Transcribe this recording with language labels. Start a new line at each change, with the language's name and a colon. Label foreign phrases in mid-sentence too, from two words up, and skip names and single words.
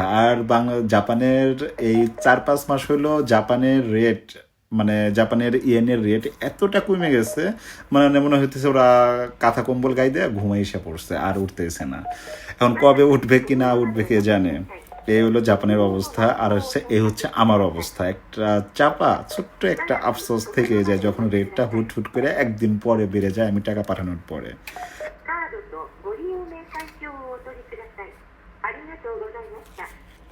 Bangla: আর জাপানের এই ৪-৫ মাস হইলো জাপানের রেট, মানে জাপানের ইয়েনের রেট এতটা কমে গেছে, মানে মনে হইতেছে ওরা কাঁথা কম্বল গায়ে দিয়ে ঘুমাই এসে পড়ছে, আর উঠতেছে না। এখন কবে উঠবে কি না উঠবে কে জানে। এই হলো জাপানের অবস্থা। আর হচ্ছে এই হচ্ছে আমার অবস্থা, একটা চাপা ছোট্ট একটা আফসোস থেকে যায় যখন রেটটা হুট হুট করে একদিন পরে বেড়ে যায় আমি টাকা পাঠানোর পরে।
Japanese: カードとご利用明細表をお取りください。ありがとうございました。